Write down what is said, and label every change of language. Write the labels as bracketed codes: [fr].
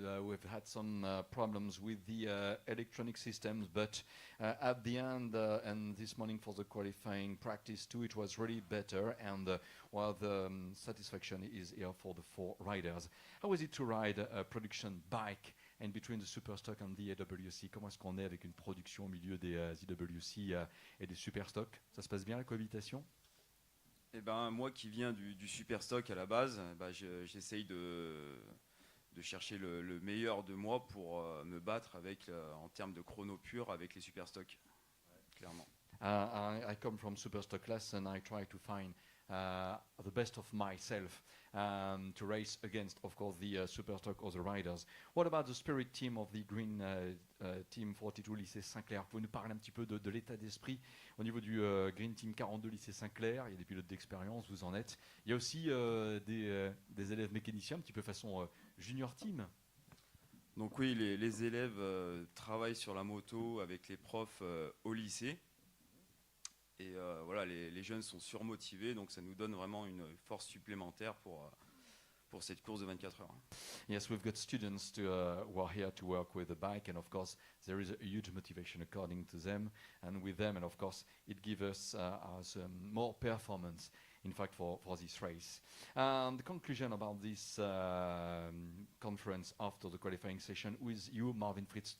[en] We've had some problems with the electronic systems, but at the end, and this morning for the qualifying practice too, it was really better, and well, the satisfaction is here for the 4 riders. How was it to ride a production bike and between the Superstock and the AWC? [fr] Comment est-ce qu'on est avec une production au milieu des AWC et des Superstock? Ça se passe bien la cohabitation? Eh ben, moi qui viens du Superstock à la base, j'essaye de chercher le meilleur de moi pour me battre en termes de chrono pur avec les Superstock, clairement. [en] I come from Superstock class and I try to find the best of myself to race against, of course, the Superstock or the riders. What about the spirit team of the Green Team 42 lycée Saint-Clair? [fr] Vous pouvez nous parler un petit peu de l'état d'esprit au niveau du Green Team 42 lycée Saint-Clair? Il y a des pilotes d'expérience, vous en êtes. Il y a aussi des élèves mécaniciens, un petit peu façon junior team. Donc oui, les élèves travaillent sur la moto avec les profs au lycée. Et voilà, les jeunes sont surmotivés, donc ça nous donne vraiment une force supplémentaire pour cette course de 24 heures. [en] Yes, we've got students who are here to work with the bike, and of course there is a huge motivation according to them and with them, and of course it gives us more performance, in fact, for this race. The conclusion about this conference after the qualifying session with you, Marvin Fritz.